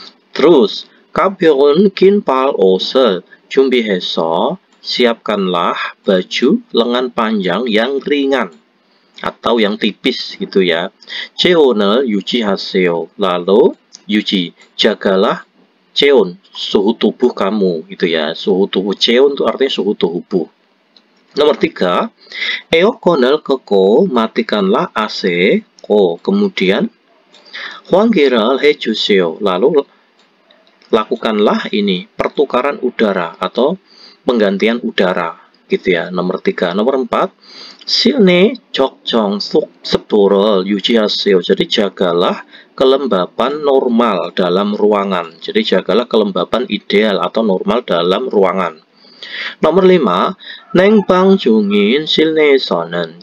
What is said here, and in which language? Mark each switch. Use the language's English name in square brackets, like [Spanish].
[Indonesian] Terus [Korean] 가벼운 긴팔 옷을 준비해서 [Indonesian] siapkanlah baju lengan panjang yang ringan atau yang tipis gitu ya. [Korean] 체온을 유지하세요. [Indonesian] Lalu 유지, jagalah 체온, suhu tubuh kamu gitu ya. Suhu tubuh, 체온 itu artinya suhu tubuh. Nomor 3, [Korean] 에어컨을 끄고 [Indonesian] matikanlah AC. Kemudian [Korean] 환기를 해주세요. [Indonesian] Lalu lakukanlah ini pertukaran udara atau penggantian udara gitu ya. Nomor 3. Nomor 4, [Korean] 실내 적정 습도를 유지하세요. [Indonesian] Jadi jagalah kelembapan normal dalam ruangan. Jadi jagalah kelembapan ideal atau normal dalam ruangan. Nomor 5, [Korean] 냉방 중인 실내에서는.